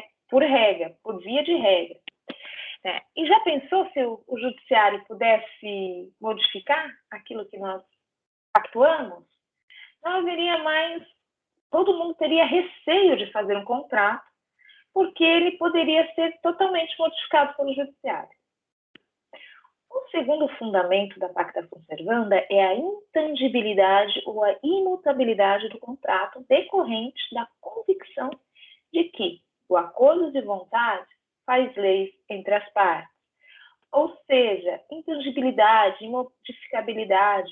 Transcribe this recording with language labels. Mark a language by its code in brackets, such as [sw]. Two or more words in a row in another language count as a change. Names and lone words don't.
[pt] Por regra, por via de regra. E já pensou se o judiciário pudesse modificar aquilo que nós pactuamos? Não haveria mais, todo mundo teria receio de fazer um contrato, porque ele poderia ser totalmente modificado pelo judiciário. O segundo fundamento da [la] pacta sunt servanda [pt] é a intangibilidade ou a imutabilidade do contrato decorrente da convicção de que o acordo de vontade faz leis entre as partes. Ou seja, intangibilidade, imodificabilidade.